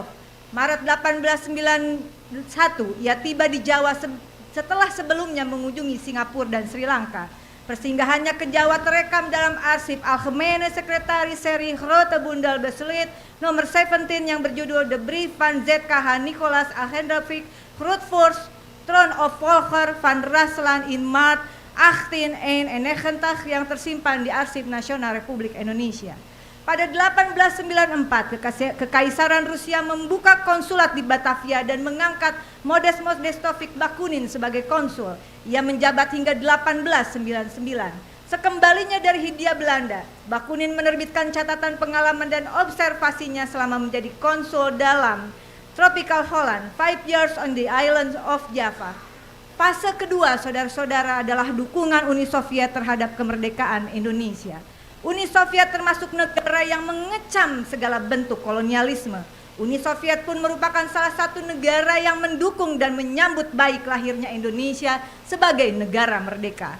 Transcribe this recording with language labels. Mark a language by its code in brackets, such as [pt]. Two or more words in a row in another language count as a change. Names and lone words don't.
[id] Maret 1891 ia tiba di Jawa setelah sebelumnya mengunjungi Singapura dan Sri Lanka. Persinggahannya ke Jawa terekam dalam arsip Algemene Sekretari seri Grote Bundel Besluit nomor 17 yang berjudul The Brief van ZKH Nicholas Alexandrovich Grootvorst Throne of Volker van Rusland in Maart 1891 yang tersimpan di Arsip Nasional Republik Indonesia. Pada 1894, Kekaisaran Rusia membuka konsulat di Batavia dan mengangkat Modest Modestovich Bakunin sebagai konsul. Ia menjabat hingga 1899. Sekembalinya dari Hindia Belanda, Bakunin menerbitkan catatan pengalaman dan observasinya selama menjadi konsul dalam Tropical Holland, 5 years on the islands of Java. Fase kedua, saudara-saudara, adalah dukungan Uni Soviet terhadap kemerdekaan Indonesia. Uni Soviet termasuk negara yang mengecam segala bentuk kolonialisme. Uni Soviet pun merupakan salah satu negara yang mendukung dan menyambut baik lahirnya Indonesia sebagai negara merdeka.